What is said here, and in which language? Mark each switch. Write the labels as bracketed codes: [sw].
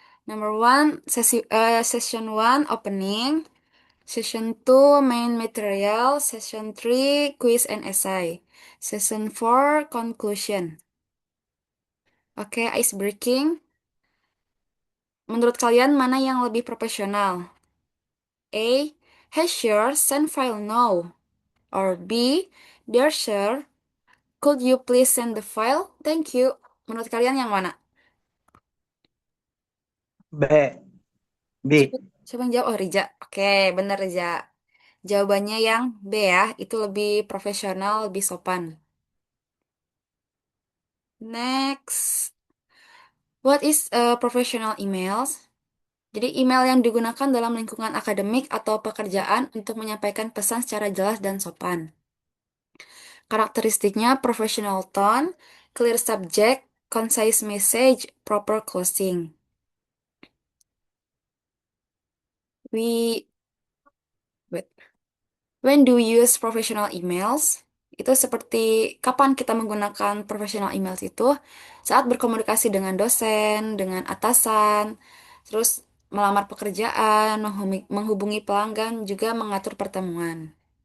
[en] Number one, session one opening, session two main material, session three quiz and essay, session four conclusion. Oke, ice breaking. [id] Menurut kalian mana yang lebih profesional? [en] A. Hey sure, send file now. Or B. Dear sir, could you please send the file? Thank you. [id] Menurut kalian yang mana? B. Siapa, B. siapa yang jawab? Oh, Rija. Oke, bener Rija. Jawabannya yang B ya. Itu lebih profesional, lebih sopan. [en] Next. What is a professional emails? [id] Jadi email yang digunakan dalam lingkungan akademik atau pekerjaan untuk menyampaikan pesan secara jelas dan sopan. Karakteristiknya [en] professional tone, clear subject, concise message, proper closing. We wait. When do we use professional emails? [id] Itu seperti kapan kita menggunakan professional emails itu saat berkomunikasi dengan dosen, dengan atasan, terus melamar pekerjaan, menghubungi pelanggan, juga mengatur pertemuan.